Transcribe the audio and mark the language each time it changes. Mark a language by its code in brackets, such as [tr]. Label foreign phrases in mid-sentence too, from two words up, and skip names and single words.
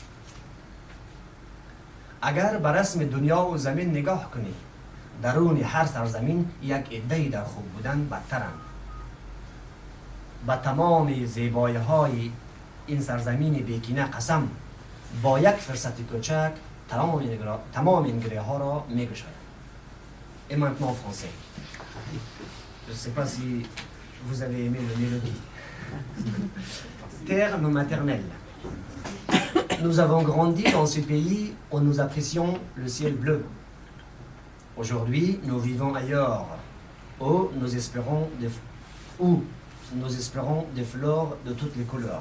[fa] اگر به رسم دنیا و زمین نگاه کنی، درون هر سرزمین یک عده‌ای در خوب بودن بدترند. با تمام زیبایی های این سرزمین بیکینه قسم، با یک فرصت کوچک تمام این گره ها را می گشاید. [fr] Et maintenant en français. Je ne sais pas si vous avez aimé le mélodie. Terme maternelle. Nous avons grandi dans ce pays où nous apprécions le ciel bleu. Aujourd'hui, nous vivons ailleurs, où nous espérons des fleurs de toutes les couleurs.